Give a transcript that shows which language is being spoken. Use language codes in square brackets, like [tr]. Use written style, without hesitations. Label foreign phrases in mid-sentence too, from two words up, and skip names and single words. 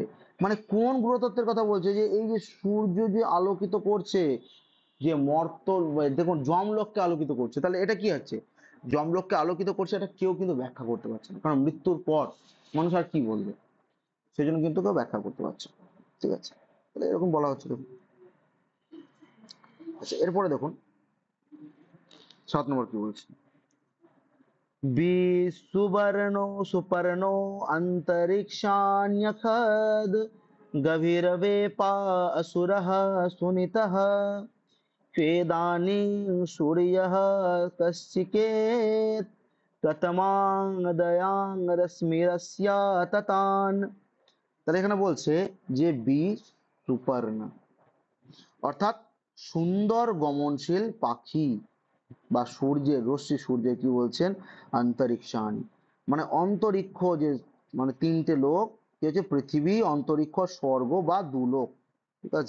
[bn] মানে কোন গুরুতত্ত্বের কথা বলছে, যে এই যে সূর্য যে আলোকিত করছে, যে মর্ত দেখুন যমলোককে আলোকিত করছে, তাহলে এটা কি হচ্ছে যমলোককে আলোকিত করছে, এটা কেউ কিন্তু ব্যাখ্যা করতে পারছে না, কারণ মৃত্যুর পর মানুষ আর কি বলবে, সেই জন্য কিন্তু কেউ ব্যাখ্যা করতে পারছে না, ঠিক আছে। তাহলে এরকম বলা হচ্ছে দেখুন। আচ্ছা এরপরে দেখুন 7 নম্বর কি বলছে, [sa] सुवर्णो सुपर्णो अंतरिक्षान्यखद गभीरवेपा असुरः सुनीतः स्वेदानीं सूर्यः कश्चिकेत् कतमाङ्गदयां रश्मिरस्या ततान्। [bn] তাহলে এখানে বলছে যে বি সুপর্ণা অর্থাৎ সুন্দর গমনশীল পাখি বা সূর্যের রশ্মি, সূর্যের কি বলছেন অন্তরিক্ষানি, মানে অন্তরিক্ষ যে, মানে তিনটে লোক কি হচ্ছে পৃথিবী, অন্তরিক্ষ, স্বর্গ বা দুলোক, ঠিক আছে।